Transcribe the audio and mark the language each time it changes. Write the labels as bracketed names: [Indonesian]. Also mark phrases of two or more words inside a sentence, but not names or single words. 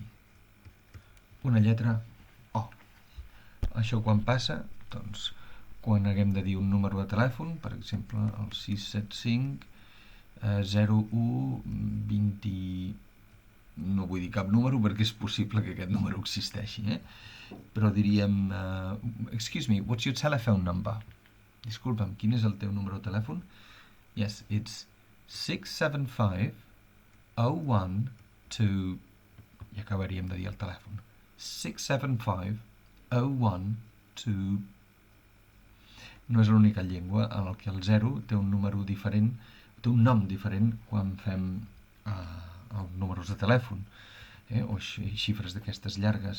[Catalan] Una lletra O. Això quan passa? Doncs quan haguem de dir un número de telèfon, per exemple el 675 01 20... no vull dir cap número perquè és possible que aquest número existeixi, però diríem [English] excuse me, what's your telephone number? [Catalan] Disculpa'm, quin és el teu número de telèfon? [English] Yes, it's [Catalan] 675 01 2 i acabaríem de dir el telèfon 675 01 2. No és l'única llengua en què el 0 té un número diferent, té un nom diferent quan fem els números de telèfon, o xifres d'aquestes llargues.